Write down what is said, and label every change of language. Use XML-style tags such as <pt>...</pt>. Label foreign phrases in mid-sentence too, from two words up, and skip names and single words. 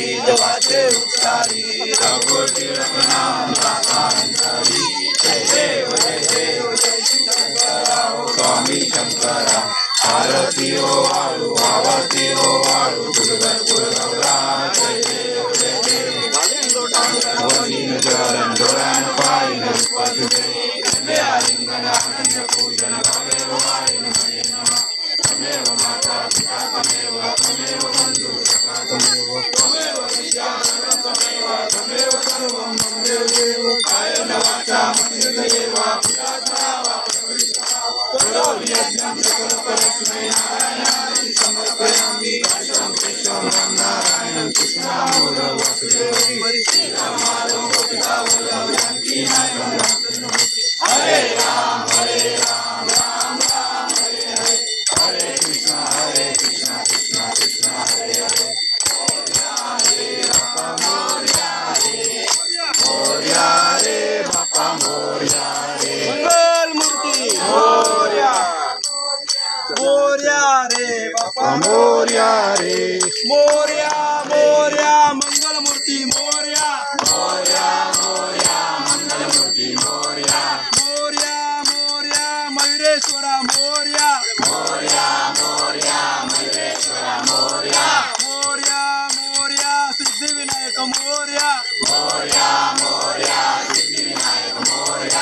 <mr>जवाचे उच्चारी रघुटी रघुनाम राधांतरी जय देव जय शंकरा स्वामी शंकरा आरती ओ वाळू आरती ओ वाळू दुर्गर गुरुगौरा जय देव वनीन जरण जोरान पायन रूपात पूजन गावे वायन</mr> <sa>हरे नमः तमेव माता पिता तमेव तमेव बंधु सखा तमेव विद्या तमेव सर्वं तमेव देव कायेन वाचा मनसेन वा पुरात्मना वा करो यज्ञं सकल परस्मै नारायणाय समर्पयामि कृष्णं कृष्णं नारायणं कृष्णामोदं वासुदेवं श्रीरामादं पिता वल्लभ जानकी नायकं हरे राम राम राम हरे हरे हरे कृष्णा कृष्णा कृष्णा हरे हरे</sa> <mr>मोरया रे बापा मोरया रे मंगल मूर्ती मोरया मोरया रे बापा मोरया रे मोरया मोरया मंगल मूर्ती मोरया मोरया मोरया मंगल मूर्ती मोरया मोरया मोरया मयूरेश्वरा मोरया मोरया मोरया मयूरेश्वरा मोरया मोरया मोरया सिद्धिविनायक मोरया मोरया मोरया सिद्धिविनायक मोरया</mr>